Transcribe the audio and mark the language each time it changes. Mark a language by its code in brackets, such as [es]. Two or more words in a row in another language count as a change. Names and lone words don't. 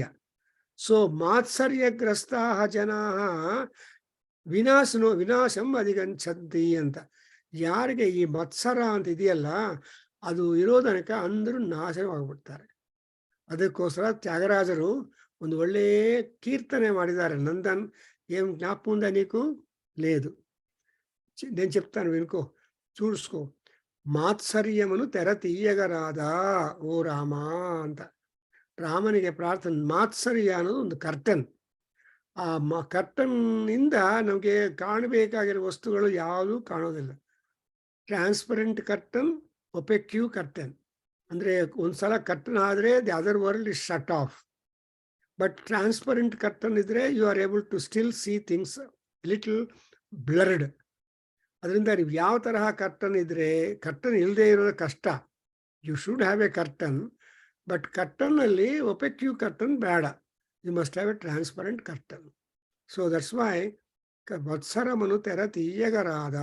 [sa] ಸೊ ಮಾತ್ಸರ್ಯಗ್ರಸ್ತಾ ಜನಾ ವಿನಾಶಂ ಅಧಿಗಂಛಂತಿ ಅಂತ. [kn] ಯಾರಿಗೆ ಈ ಮತ್ಸರ ಅಂತ ಇದೆಯಲ್ಲ, ಅದು ಇರೋದನಕ ಅಂದರೂ ನಾಶವಾಗ್ಬಿಡ್ತಾರೆ. ಅದಕ್ಕೋಸ್ಕರ ತ್ಯಾಗರಾಜರು ಒಂದು ಒಳ್ಳೆಯ కీర్తನೆ ಮಾಡಿದ್ದಾರೆ. [te] నందన్ ఏం జ్ఞాపకం ఉందా నీకు? లేదు. నేను చెప్తాను, వినుకో, చూసుకో. మాత్సర్యమును తెర తీయగరాదా ఓ ರಾಮಾ [kn] ಅಂತ ರಾಮನಿಗೆ ಪ್ರಾರ್ಥನೆ. ಮಾತ್ಸರ್ಯ ಅನ್ನೋದು ಒಂದು ಕರ್ಟನ್. ಆ ಕರ್ಟನ್ನಿಂದ ನಮಗೆ ಕಾಣಬೇಕಾಗಿರೋ ವಸ್ತುಗಳು ಯಾವುದೂ ಕಾಣೋದಿಲ್ಲ. [en] transparent curtain, opaque curtain. [kn] ಅಂದರೆ ಒಂದ್ಸಲ ಕರ್ಟನ್ ಆದರೆ [en] the other world is shut off. but transparent curtain ಇದ್ರೆ you are able to still see things little blurred. [kn] ಅದರಿಂದ ನೀವು ಯಾವ ತರಹ ಕರ್ಟನ್ ಇದ್ರೆ, ಕರ್ಟನ್ ಇಲ್ಲದೆ ಇರೋದು ಕಷ್ಟ. [en] you should have a curtain, but ಕರ್ಟನ್ನಲ್ಲಿ opaque curtain ಬೇಡ. you must have a transparent curtain. so that's why [te] మత్సరమును తెర తీయగరాదా.